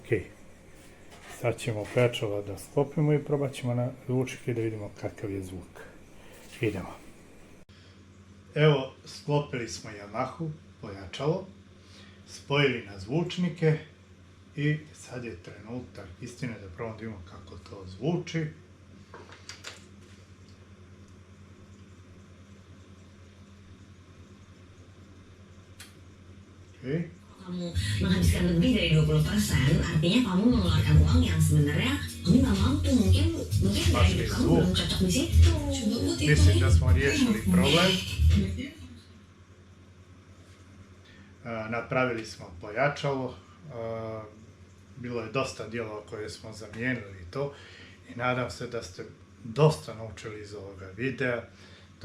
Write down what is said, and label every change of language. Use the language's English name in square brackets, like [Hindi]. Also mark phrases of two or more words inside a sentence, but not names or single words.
[Croatian] Sad ćemo pojačalo da sklopimo i probat ćemo na zvučnike da vidimo kakav je zvuk. Idemo. Evo, sklopili smo Yamahu, pojačalo, spojili na zvučnike i sad je trenutak istine da probamo da vidimo kako to zvuči. Okay. [Indonesian] Kamu menghabiskan lebih dari 20%, artinya kamu mengeluarkan uang yang sebenarnya kamu nggak mampu. Mungkin gaya hidup kamu belum cocok di situ. [Croatian] Mislim da smo riješili problem. Napravili smo pojačalo. Bilo je dosta dijelova koje smo zamijenili to i nadam se da ste dosta naučili iz ovoga videa.